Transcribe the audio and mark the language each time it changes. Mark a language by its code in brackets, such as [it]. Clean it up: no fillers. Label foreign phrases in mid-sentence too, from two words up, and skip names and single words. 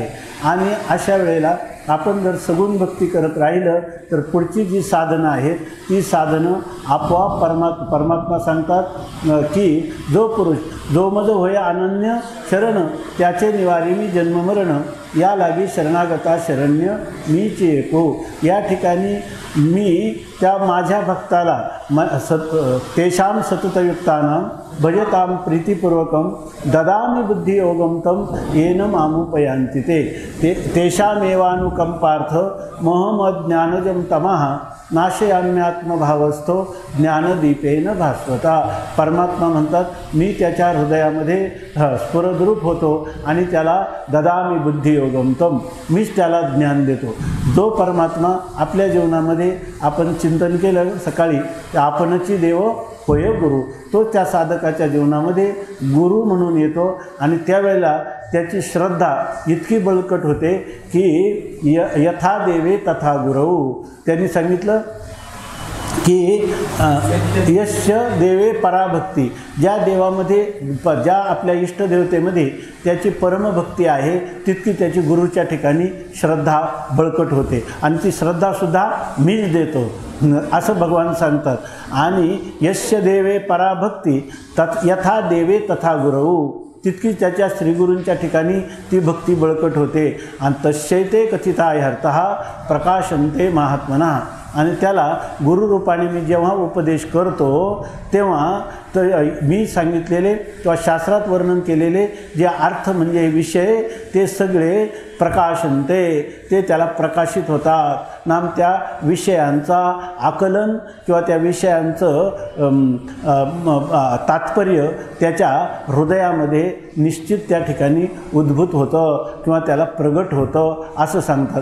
[mr] आणि अशा वेळेला आपण जर सगुण भक्ती करत राहिलं तर पुढची जी साधनं आहेत ती साधनं आपोआप परमात्मा सांगतात की जो पुरुष जो मज होय अनन्य शरण त्याचे निवारी मी जन्ममरण, या लागी शरणागता शरण्य मीचे एको. या ठिकाणी मी त्या माझ्या भक्ताला [sa] तेषां सततयुक्तानां भजतां प्रीतिपूर्वकं ददामि बुद्धियोगं तं येन मामुपयान्ति ते तेषामेवानुकंपार्थ मोहमज्ञानजं तमः नाशयाम्यात्मभावस्थो ज्ञानदीपेन भास्वता. [mr] परमात्मा म्हणतात मी त्याच्या हृदयामध्ये स्फुरद्रूप होतो आणि त्याला [sa] ददामि बुद्धियोगं तं, [mr] मीच त्याला ज्ञान देतो. जो परमात्मा आपल्या जीवनामध्ये आपण चिंतन केलं सकाळी, आपणची देव होय गुरु, तो त्या साधकाच्या जीवनामध्ये गुरु म्हणून येतो आणि त्यावेळेला त्याची श्रद्धा इतकी बळकट होते की [sa] यथा देवे तथा गुरु. [mr] त्यांनी सांगितलं की [sa] यस्य देवे पराभक्ती, [mr] ज्या देवामध्ये ज्या आपल्या इष्टदेवतेमध्ये त्याची परमभक्ती आहे तितकी त्याची गुरुच्या ठिकाणी श्रद्धा बळकट होते आणि ती श्रद्धासुद्धा मीच देतो असं भगवान सांगतात. [sa] आणि यस्य देवे पराभक्ती यथा देवे तथा गुरु, [mr] तितकी त्याच्या श्रीगुरूंच्या ठिकाणी ती भक्ती बळकट होते. [sa] आणि तस्यैते कथिता ह्यर्थः प्रकाशन्ते महात्मना. [mr] आणि त्याला गुरुरूपाने मी जेव्हा उपदेश करतो तेव्हा तर मी सांगितलेले किंवा शास्त्रात वर्णन केलेले जे अर्थ म्हणजे विषय ते सगळे प्रकाशनते, ते त्याला प्रकाशित होतात. नाम त्या विषयांचा आकलन किंवा त्या विषयांचं तात्पर्य त्याच्या हृदयामध्ये निश्चित त्या ठिकाणी उद्भूत होतं किंवा त्याला प्रगट होतं असं सांगतात.